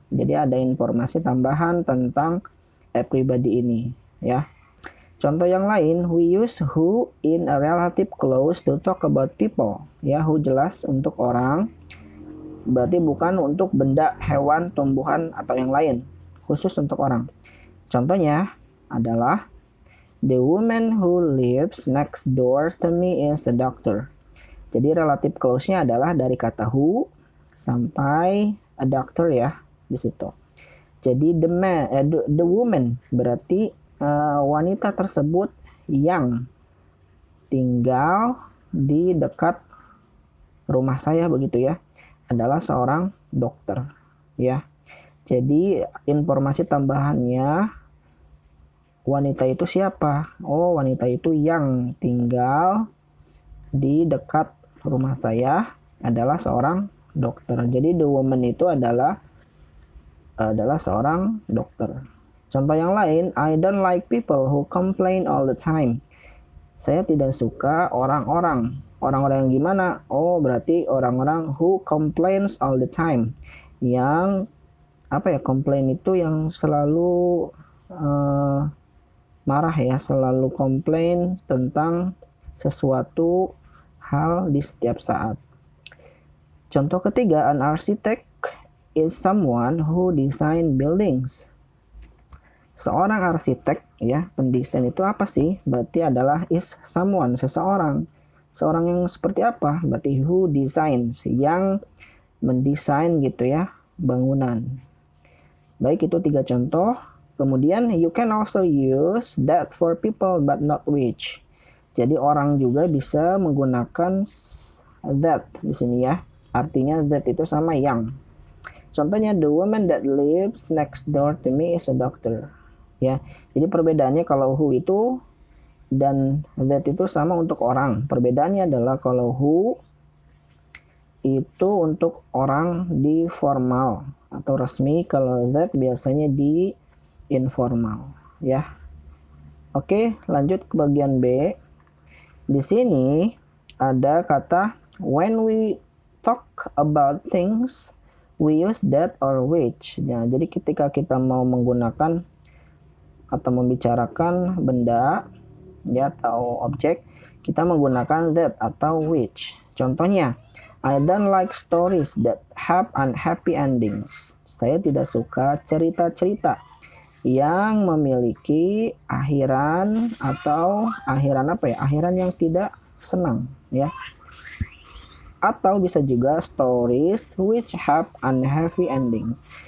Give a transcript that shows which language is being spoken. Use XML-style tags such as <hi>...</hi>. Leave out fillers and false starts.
<id>Jadi ada informasi tambahan tentang everybody ini ya. Contoh yang lain,</id> <en>we use who in a relative clause to talk about people.</en> <id>Ya, who jelas untuk orang. Berarti bukan untuk benda, hewan, tumbuhan atau yang lain. Khusus untuk orang. Contohnya adalah</id> <en>the woman who lives next door to me is a doctor.</en> <id>Jadi relative clause-nya adalah dari kata who sampai</id> <en>a doctor</en> <id>ya di situ. Jadi</id> <en>the woman</en> <id>berarti wanita tersebut yang tinggal di dekat rumah saya begitu ya, adalah seorang dokter ya. Jadi informasi tambahannya, wanita itu siapa? Oh, wanita itu yang tinggal di dekat rumah saya adalah seorang dokter. Jadi</id> <en>the woman</en> <id>itu adalah seorang dokter. Contoh yang lain,</id> <en>I don't like people who complain all the time.</en> <id>Saya tidak suka orang-orang yang gimana? Oh, berarti orang-orang</id> <en>who complains all the time.</en> <id>Yang complain itu yang selalu marah ya, selalu komplain tentang sesuatu hal di setiap saat. Contoh ketiga,</id> <en>an architect is someone who design buildings.</en> <id>Seorang arsitek ya, pendesain itu apa sih? Berarti adalah</id> <en>is someone,</en> <id>seseorang. Seorang yang seperti apa? Berarti</id> <en>who designs,</en> <id>yang mendesain gitu ya, bangunan. Baik, itu 3 contoh. Kemudian</id> <en>you can also use that for people but not which.</en> <id>Jadi orang juga bisa menggunakan that di sini ya. Artinya that itu sama yang. Contohnya</id> <en>the woman that lives next door to me is a doctor.</en> <id>Ya. Jadi perbedaannya kalau who itu dan that itu sama untuk orang. Perbedaannya adalah kalau who itu untuk orang di formal atau resmi, kalau that biasanya di informal ya. Oke, lanjut ke bagian B. Di sini ada kata</id> <en>when we talk about things we use that or which.</en> <id>Ya, jadi ketika kita mau menggunakan atau membicarakan benda ya atau objek, kita menggunakan that atau which.</id> <en>Contohnya, I don't like stories that have unhappy endings.</en> <id>Saya tidak suka cerita-cerita yang memiliki akhiran atau akhiran yang tidak senang ya. Atau bisa juga</id> <en>stories which have unhappy endings.</en>